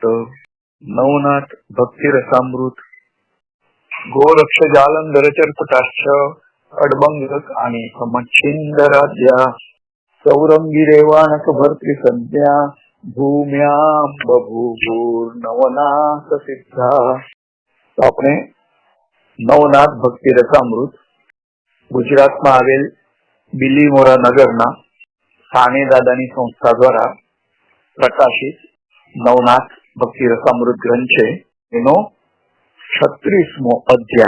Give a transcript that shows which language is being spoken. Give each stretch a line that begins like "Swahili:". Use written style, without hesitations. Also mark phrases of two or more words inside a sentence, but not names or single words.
Sanskrit: नवनाथ भक्ति रसामृत गोरक्ष जालंधर चरपटाक्ष अडबंगक आणि समच्छिंदराज्या सौरंगी रेवाणक भर्तृ संज्ञा भूम्यां बभूवुर नवनाथ सिद्धा।
Gujarati: तो આપણે નવનાથ ભક્તિ રસામૃત ગુજરાતમાં આવેલ બિલીમોરા નગરના સાને દાદાની સંસ્થા દ્વારા પ્રકાશિત નવનાથ ભક્તિ રસામૃત ગ્રંથ છે, એનો 36મો અધ્યાય।